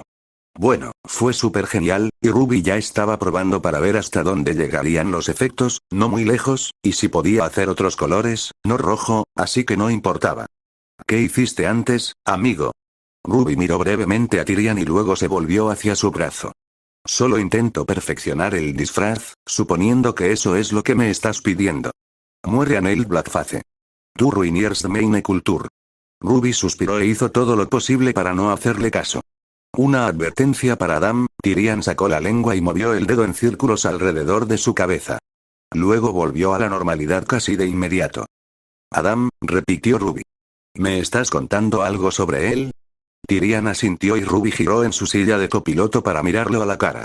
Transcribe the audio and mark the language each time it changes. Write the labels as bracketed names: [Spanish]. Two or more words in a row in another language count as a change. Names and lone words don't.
[Spanish] Bueno, fue súper genial, y Ruby ya estaba probando para ver hasta dónde llegarían los efectos, no muy lejos, y si podía hacer otros colores, no rojo, así que no importaba. ¿Qué hiciste antes, amigo? Ruby miró brevemente a Tyrian y luego se volvió hacia su brazo. Solo intento perfeccionar el disfraz, suponiendo que eso es lo que me estás pidiendo. [German] Muere Anel Blackface. Tu ruiniers meine Kultur. [Spanish] Ruby suspiró e hizo todo lo posible para no hacerle caso. Una advertencia para Adam, Tyrian sacó la lengua y movió el dedo en círculos alrededor de su cabeza. Luego volvió a la normalidad casi de inmediato. Adam, repitió Ruby. ¿Me estás contando algo sobre él? Tyrian asintió y Ruby giró en su silla de copiloto para mirarlo a la cara.